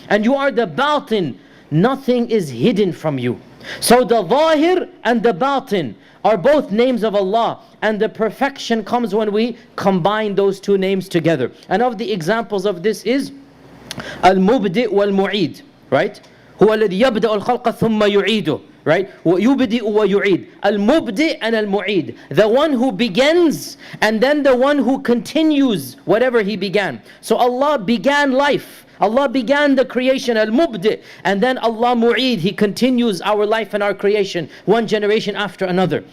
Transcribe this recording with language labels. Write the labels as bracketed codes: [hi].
[en] And you are the batin, nothing is hidden from you. So the zahir and the batin are both names of Allah, and the perfection comes when we combine those two names together. And of the examples of this is Al-Mubdi' wal-Mu'id, right? [ar] هو الذي يبدأ الخلق ثم يعيده, right? ويبدئ ويعيد. [en] Al-Mubdi' and Al-Mu'id, the one who begins and then the one who continues whatever he began. So Allah began life, Allah began the creation, Al-Mubdi', and then Allah Mu'id, He continues our life and our creation, one generation after another.